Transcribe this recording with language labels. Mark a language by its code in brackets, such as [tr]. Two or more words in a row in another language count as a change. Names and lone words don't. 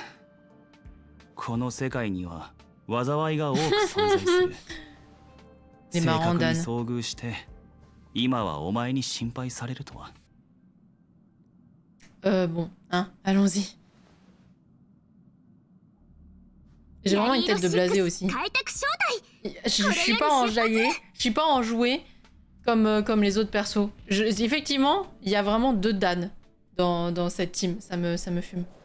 [ja] この世界には災いが多く存在する。正確に遭遇して今はお前に心配されるとは。 [fr] Bon, hein, allons-y. J'ai vraiment une tête de blasé aussi. Je suis pas enjaillée, je suis pas enjouée comme les autres persos. Effectivement, il y a vraiment 2 Dan dans cette team, ça me fume.